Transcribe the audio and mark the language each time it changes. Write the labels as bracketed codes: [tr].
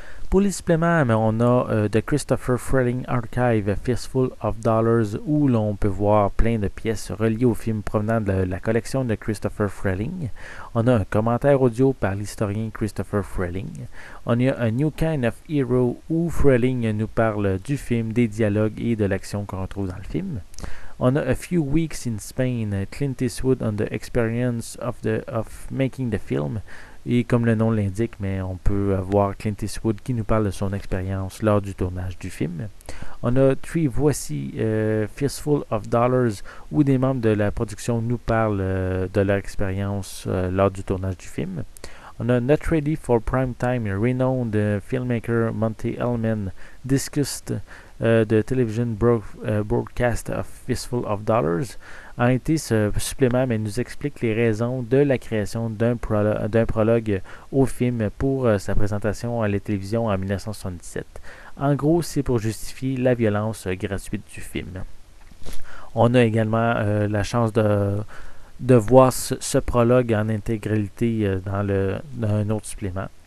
[fr] Pour les suppléments, on a The Christopher Freling Archive Fistful of Dollars où l'on peut voir plein de pièces reliées au film provenant de la collection de Christopher Freling. On a un commentaire audio par l'historien Christopher Freling. On a A New Kind of Hero où Freling nous parle du film, des dialogues et de l'action qu'on retrouve dans le film. On a [en] A Few Weeks in Spain, Clint Eastwood on the Experience of Making the Film. [fr] Et comme le nom l'indique, mais on peut voir Clint Eastwood qui nous parle de son expérience lors du tournage du film. On a Voici Fistful of Dollars où des membres de la production nous parlent de leur expérience lors du tournage du film. On a [en] Not Ready for Prime Time, renowned filmmaker Monte Ellman discussed the television broadcast of Fistful of Dollars. [fr] En réalité, ce supplément nous explique les raisons de la création d'un prologue au film pour sa présentation à la télévision en 1977. En gros, c'est pour justifier la violence gratuite du film. On a également la chance de voir ce prologue en intégralité dans un autre supplément.